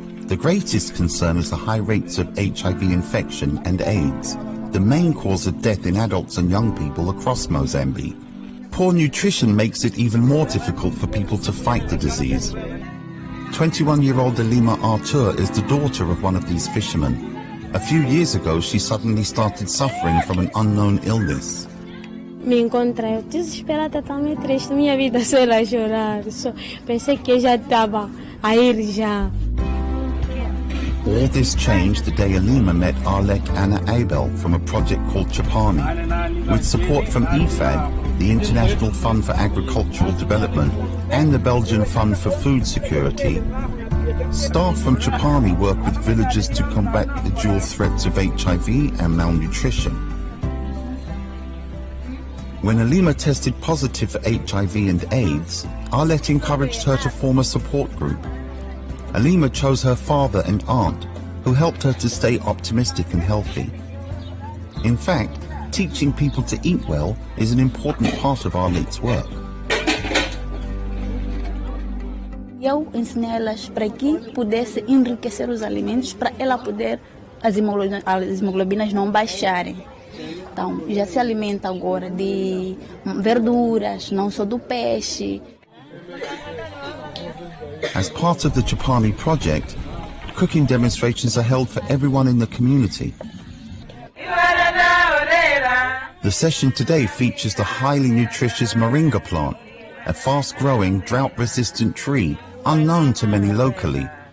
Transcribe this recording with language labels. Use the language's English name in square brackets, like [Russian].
[English] The greatest concern is the high rates of HIV infection and AIDS, the main cause of death in adults and young people across Mozambique. Poor nutrition makes it even more difficult for people to fight the disease. 21-year-old Elima Artur is the daughter of one of these fishermen. A few years ago, she suddenly started suffering from an unknown illness. [Portuguese] Me encontrei eu desesperada, totalmente triste, minha vida só era chorar. Pensei que eu já estava a ir já. [English] All this changed the day Elima met Arlek Anna Abel from a project called Chapani. With support from IFAD, the International Fund for Agricultural Development, and the Belgian Fund for Food Security, staff from Chapani work with villagers to combat the dual threats of HIV and malnutrition. When Elima tested positive for HIV and AIDS, Arlette encouraged her to form a support group. Elima chose her father and aunt, who helped her to stay optimistic and healthy. In fact, teaching people to eat well is an important part of Arlette's work. [Portuguese] Eu ensinei elas para que pudesse enriquecer os alimentos para ela poder as hemoglobinas não baixarem. Então, já se alimenta agora de verduras, não só do peixe. [English] As part of the Chapani project, cooking demonstrations are held for everyone in the community. The session today features the highly nutritious moringa plant, a fast-growing, drought-resistant tree unknown to many locally.